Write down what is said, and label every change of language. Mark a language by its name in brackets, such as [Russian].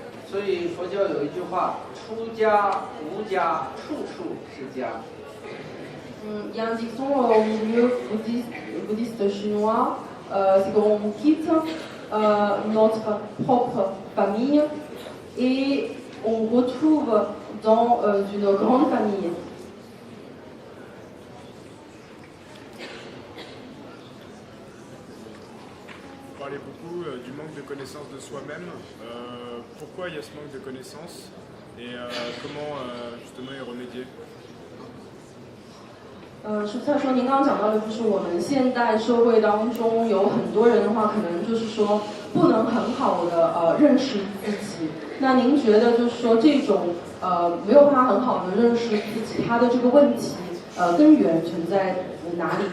[Chinese] 所以佛教有一句话：出家无家，处处是家。 [French] Il y a un dicton au milieu bouddhiste chinois, c'est qu'on quitte notre propre famille et on retrouve dans une grande famille. beaucoup du manque de connaissance de soi-même. Pourquoi il y a ce manque de connaissance et comment justement y remédier? [Chinese] 实际上说，您刚刚讲到的就是我们现代社会当中有很多人的话，可能就是说不能很好的认识自己。那您觉得就是说这种没有办法很好的认识自己，它的这个问题根源存在哪里？